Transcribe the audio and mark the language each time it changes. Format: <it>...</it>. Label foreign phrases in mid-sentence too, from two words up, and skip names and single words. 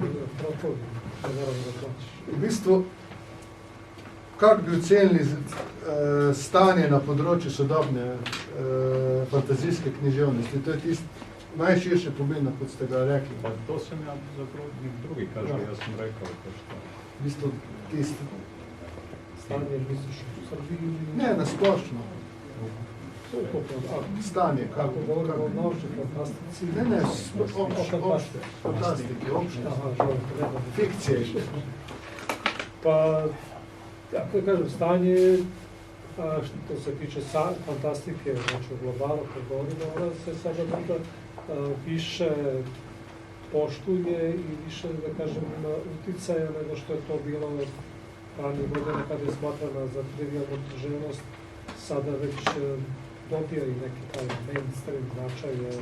<sl>V bistvu, kako bi ocenili stanje na področju sodobne fantazijske književnosti? To je tisto najširše pomembno, kot ste ga rekli. Pa to sem ja zapravo drugi kaže, jaz sem rekel, pa što. V bistvu tisto. Stanje misliš v Srbiji? Ne, nasplošno.</sl> <sr>Stanje, kako govorimo o naučni fantastici?</sr> <sl>Ne, fantastike, fikcije.</sl> <sr>Pa, kako da kažem, stanje, što se tiče fantastike, znači u globalu, kad govorimo, ona se sada možda više poštuje i više, da kažem, ima uticaja nego što je to bilo ranije godine kada je smatrana za trivijalnu književnost, sada već dobija i neki taj mainstream značaj,</sr>